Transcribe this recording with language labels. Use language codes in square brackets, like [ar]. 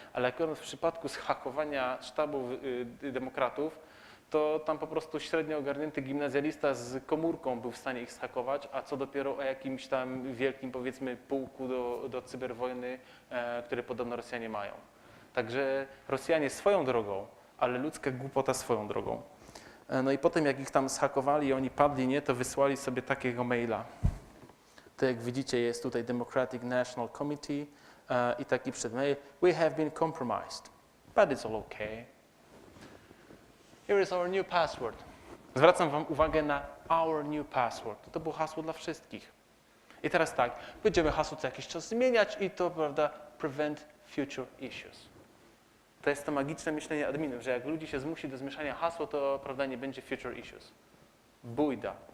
[pl] Ale akurat w przypadku zhakowania sztabu demokratów, to tam po prostu średnio ogarnięty gimnazjalista z komórką był w stanie ich zhakować, a co dopiero o jakimś tam wielkim, powiedzmy, pułku do cyberwojny, które podobno Rosjanie mają. Także Rosjanie swoją drogą, ale ludzka głupota swoją drogą. No i potem jak ich tam zhakowali i oni padli, nie, to wysłali sobie takiego maila. To jak widzicie jest tutaj Democratic National Committee i taki przedmail. [en] We have been compromised, but it's all okay. Here is our new password. [pl] Zwracam wam uwagę na [en] our new password. [pl] To było hasło dla wszystkich. I teraz tak, będziemy hasło co jakiś czas zmieniać i to, prawda, [en] prevent future issues. [pl] To jest to magiczne myślenie adminów, że jak ludzi się zmusi do zmieszania hasła, to, prawda, nie będzie [en] future issues. [pl] Bójda.